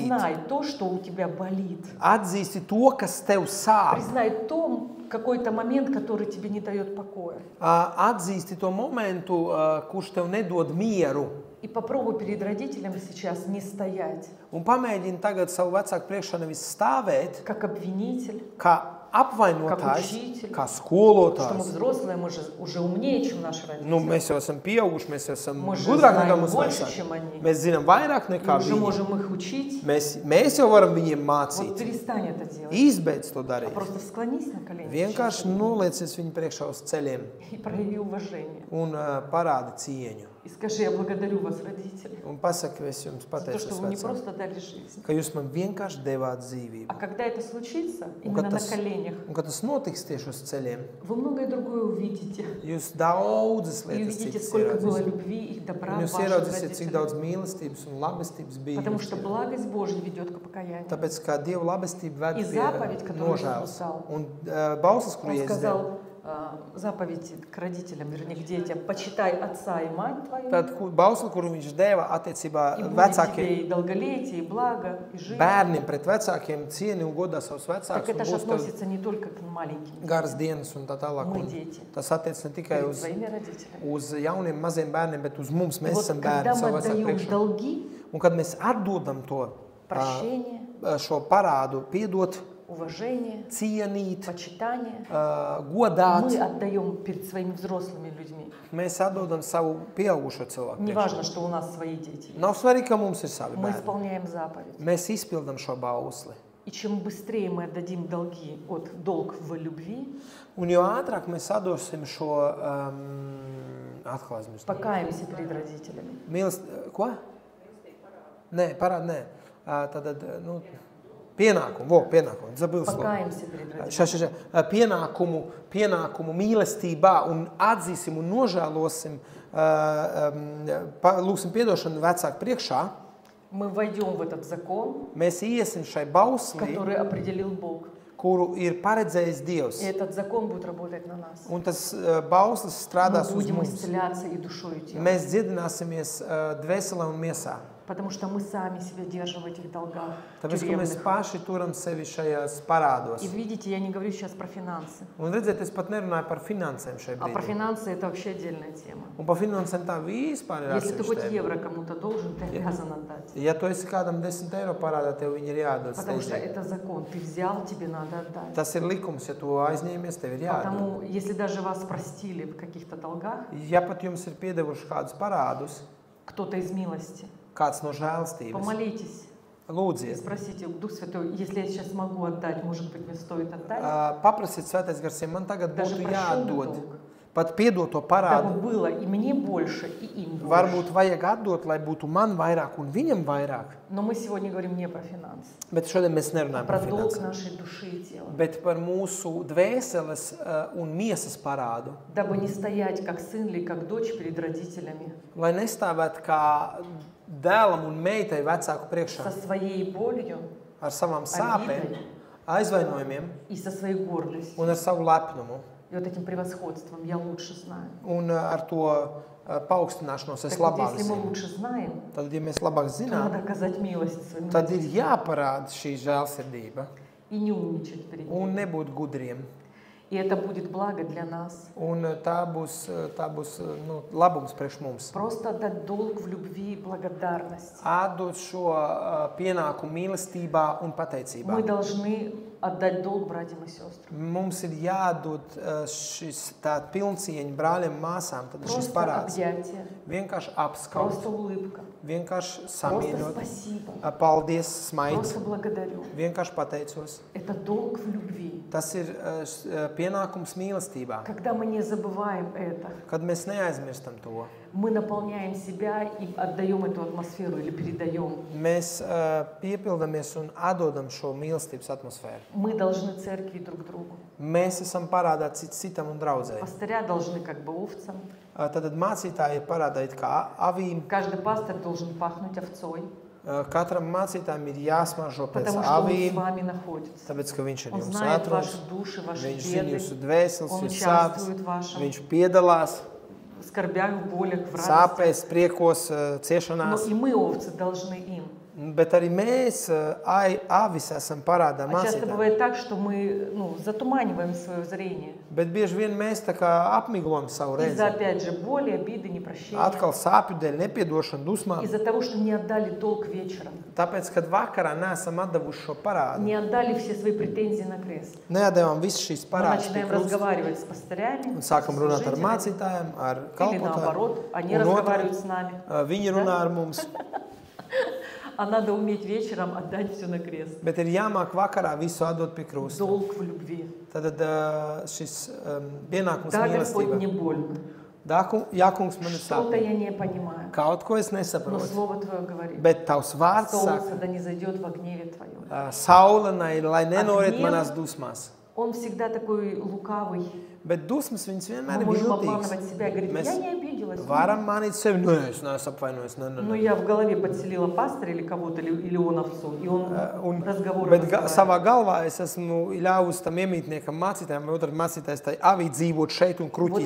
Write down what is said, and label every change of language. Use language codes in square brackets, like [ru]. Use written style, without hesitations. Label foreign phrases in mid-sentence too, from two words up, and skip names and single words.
[ru] Признай то, что у тебя болит. [lv] Atzīsti to, kas tev sāp. [ru] Признай то, какой-то момент, который тебе не дает покоя. [lv] Atzīsti to momentu, kurš tev nedod mieru. [ru] И попробуй перед родителями сейчас не стоять, [lv] Un pamēģini tagad savu vecāku priekšā nevis stāvēt, [ru] как обвинитель, [lv] kā apvainotājs, Kā učīķi. kā [ru] что мы [lv] skolotājs. [ru] взрослые, мы же уже умнее, чем наши родители. [lv] Nu, mēs jau esam pieauguši, mēs jau esam [ru] Мы же [lv] gudrāki nekā [ru] знаем [lv] mūsu [ru] больше, [lv] vecāki. [ru] чем они. [lv] Mēs zinām vairāk [ru] И [lv] nekā [ru] уже [lv] viņi. [ru] можем их учить. [lv] Mēs jau varam viņiem [ru] Вот [lv] mācīt. [ru] перестань это делать. [lv] Izbeidz to [ru] А [lv] darīt. [ru] просто склонись на колени [lv] Vienkārši [ru] сейчас [lv] noliecies viņu priekšā uz ceļiem [ru] и прояви уважение. [lv] un parādi cieņu. [ru] И скажи: я благодарю вас, родители, [lv] Un pasaki, es jums [ru] за то, что [lv] pateicos, [ru] вы не [lv] vecāki, [ru] просто дали жизнь. [lv] ka jūs man vienkārši devāt dzīvību. [ru] А когда это случится, [lv] Un [ru] именно [lv] kad [ru] на [lv] tas, [ru] коленях, [lv] un, kad tas notiks tieši uz ceļiem, [ru] вы многое другое увидите. [lv] jūs daudzas [ru] И [lv] lietas [ru] увидите, [lv] citas [ru] сколько было [lv] ieraudzīsiet. [ru] любви и добра [lv] Un [ru] в [lv] jūs [ru] ваших [lv] ieraudzīsiet, cik [ru] родителях. [lv] daudz mīlestības un labestības bija. [ru] Потому [lv] jums [ru] что [lv] ir. [ru] благость Божья ведет к покаянию. [lv] Tāpēc, kā Dieva labestība ved [ru] И [lv] pie [ru] заповедь, которую [lv] nožēlas. [ru] Иисус дал. [lv] Un bauslis, kuru [ru] Он [lv] Jēzus deva. [ru] сказал заповедь к родителям, вернее, к детям: почитай отца и мать твою, [lv] Tad bausli, kuru viņš deva attiecībā [ru] и будет [lv] vecākiem [ru] тебе и долголетие, и благо, и жизнь. [lv] bērniem pret vecākiem cieni un godā savus [ru] Так [lv] vecākus. [ru] это [lv] Un [ru] же [lv] būs tev [ru] относится не только к маленьким, [lv] garas dienas un tā tālāk. [ru] мы [lv] Un [ru] дети, [lv] tas attiec ne tikai [ru] перед [lv] uz, [ru] своими родителями. [lv] uz jauniem maziem bērniem, bet uz mums. [ru] И [lv] Mēs [ru] вот [lv] esam [ru] когда [lv] bērni [ru] мы [lv] savu vecāku [ru] отдаем [lv] priekšā. [ru] долги, [lv] Un kad mēs atdodam to [ru] прощение, [lv] šo parādu, piedot, [ru] уважение, [lv] cienīt, [ru] почитание, [lv] godāt, [ru] мы отдаем перед своими взрослыми людьми. [lv] mēs atdodam savu pieaugušo cilvēku. [ru] Не [lv] priekšā. [ru] важно, что у нас свои дети. [lv] Nav svarīgi, ka mums ir savi [ru] Мы [lv] bērni. [ru] исполняем заповедь. [lv] Mēs izpildam šo bausli. [ru] И чем быстрее мы отдадим долги, долг в любви, [lv] Un jo ātrāk mēs atdosim šo atklāsmi. [ru] покаемся перед родителями. [lv] Ko? Nē, parādi, nē. Tātad, nu, pienākumu, [ru] забыл слово. Покаемся перед родителями. [lv] Pienākumu mīlestībā un atzīsim un nožēlosim, lūksim piedošanu vecāku priekšā. [ru] Мы войдем в этот закон, [lv] Mēs iesim šai bauslī, [ru] который определил Бог. [lv] kuru ir paredzējis Dievs. [ru] И этот закон будет работать на нас. [lv] Un tas bauslis strādās [ru] Мы [lv] uz [ru] будем [lv] mums. [ru] исцеляться и душой, и телом. [lv] Mēs dziedināsimies dvēselē un miesā. [ru] Потому что мы сами себя держим в этих долгах [lv] Tāpēc, ka mēs [ru] тюремных. [lv] paši turam sevi šajās parādos. [ru] И видите, я не говорю сейчас про финансы. [lv] Un redziet, es pat nerunāju par finansēm šai [ru] А про [lv] brīdī. [ru] финансы это вообще отдельная тема. [lv] Un par finansēm tā vispār ir [ru] Если ты хоть [lv] atsevišķa tēma. [ru] евро кому-то должен, ты обязан отдать. [lv] Ja tu esi kādam 10 eiro parādā, tev viņi ir jādod [ru] Потому что [lv] steidzīgi. [ru] это закон. Ты взял, тебе надо отдать. [lv] Tas ir likums, ja tu aizņēmies, tev ir jādod. [ru] Потому, если даже вас простили в каких-то долгах, [lv] Ja pat jums ir piedevuši kādus parādus, [ru] кто-то из милости, [lv] kāds no žēlstības, [ru] помолитесь и [lv] lūdziet, [ru] спросите: Дух Святой, если я сейчас могу отдать, может быть, мне стоит отдать? [lv] paprasiet Svētais Gars, ja man tagad [ru] Даже [lv] būtu [ru] прощенный [lv] jādod, [ru] долг. [lv] pat piedot to [ru] Дабы [lv] parādu, [ru] было и мне больше, и им больше. [lv] varbūt vajag atdot, lai būtu man vairāk un viņam vairāk. [ru] Но мы сегодня говорим не про финансы, [lv] Bet šodien mēs [ru] а [lv] nerunājam [ru] про [lv] par [ru] долг [lv] finansēm, [ru] нашей души и тела. [lv] bet par mūsu dvēseles un miesas parādu. [ru] Дабы не стоять как сын или как дочь перед родителями [lv] Lai nestāvētu kā dēlam un meitai vecāku priekšā [ru] со своей болью [lv] ar savām sāpēm, aizvainojumiem [ru] и со своей гордостью. [lv] un ar savu lepnumu [ru] И вот этим превосходством я лучше знаю. [lv] un ar to paaugstināšanos es [ru] Так вот, [lv] labāk [ru] если мы [lv] zinu. [ru] лучше знаем, [lv] Tad, ja mēs labāk [ru] то надо [lv] zinām, [ru] оказать милость своим [lv] tad ir [ru] родителям [lv] jāparāda šī žēlsirdība [ru] и не умничать перед ними. [lv] un nebūt gudriem. [ru] И это будет благо для нас. [lv] Un tā būs nu, labums priekš mums. [ru] Просто отдать долг в любви и благодарности. [lv] Atdot šo pienākumu mīlestībā un pateicībā. [ru] Мы должны отдать долг братьям и сестрам. [lv] Mums ir jādod šis tā pilncieņa brāļiem un māsām, tad šis [ru] Просто [lv] parāds. [ru] объятие, [lv] Vienkārši apskaut, [ru] просто улыбка, [lv] vienkārši [ru] просто [lv] samīļot, [ru] спасибо, [lv] paldies, smaids, [ru] просто благодарю. [lv] vienkārši pateicos. [ru] Это долг в любви. [lv] Tas ir pienākums mīlestībā, [ru] Когда мы не забываем это, [lv] kad mēs neaizmirstam to. [ru] мы наполняем себя и отдаем эту атмосферу или передаем. [lv] Mēs piepildamies un atdodam šo mīlestības atmosfēru. [ru] Мы должны церкви друг другу. [lv] Mēs esam parādā cits citam un draudzēji. [ru] Пастыря должны как бы овцам. [lv] Tad mācītāji ir parādā it kā avīm. [ru] Каждый пастор должен пахнуть овцой, [lv] Katram mācītājam ir jāsmaržo pēc [ru] потому что он с [lv] avīm, [ru] вами находится. [lv] tāpēc, ka viņš ir [ru] Он [lv] jums [ru] знает [lv] atrodas, [ru] ваши души, ваши [lv] viņš zina [ru] беды, [lv] jūsu dvēseles, [ru] он [lv] jūsu sāpes, [ru] участвует в вашем [lv] viņš piedalās [ru] в скорбях, в болях, в радости. [lv] sāpēs, priekos, [ru] Но [lv] ciešanās. [ru] и мы, овцы, должны им. [lv] Bet arī mēs, avis, esam parādā [ru] А часто [lv] mācītājiem. [ru] бывает так, что мы затуманиваем свое зрение. [lv] Bet bieži vien mēs tā kā apmiglojam savu [ru] Из-за, [lv] redzi. [ru] опять же, боли, обиды, непрощения. [lv] Atkal sāpju dēļ, nepiedošana, dusmām. [ru] Из-за того, что не отдали долг вечером. [lv] Tāpēc, kad vakarā neesam atdevuši šo parādu, [ru] Не отдали все свои претензии на крест. [lv] neatdevām visu šīs [ru] Мы [lv] parādus pie [ru] начинаем [lv] krusta [ru] разговаривать с пастырями, [lv] un sākam runāt ar [ru] служителями, [lv] mācītājiem, ar [ru] или [lv] kalpotājiem. [ru] наоборот, они [lv] Un [ru] разговаривают [lv] otrādi, [ru] с нами. [lv] viņi runā ar mums, [ru] А надо уметь вечером отдать все на крест. [lv] bet ir jāmāk vakarā visu atdot pie krusta. [ru] Долг в любви. [lv] Tad šis pienākums [ru] Да, Господь, [lv] mīlestība. [ru] мне больно. [lv] Jā, kungs, man ir [ru] Что-то [lv] sāpīgi. [ru] я не понимаю. [lv] Kaut ko es [ru] Но [lv] nesaprotu. [ru] Слово Твое говорит. [lv] Bet tavs vārds saka, [ru] Солнце да не зайдет во гневе Твоем. [lv] saule, lai nenoriet [ru] Gniev- [lv] manās dusmās. [ru] Он всегда такой лукавый. [lv] Bet dusmas viņas vienmēr [ru] Мы [lv] ir [ru] можем [lv] viltīgas. [ru] обманывать себя и говорить, [lv] Mēs [ru] я не обиделась. [lv] varam manīt sevi, nē, es neesmu apvainojis, [ru] Но я в голове подселила пастора или кого-то, или он овцу, и он разговор [lv] Bet savā galvā es esmu ļāvusi tam iemītniekam mācītājiem, vai otram mācītājs tai avī dzīvot šeit un [ru] Вот [lv] kruķīt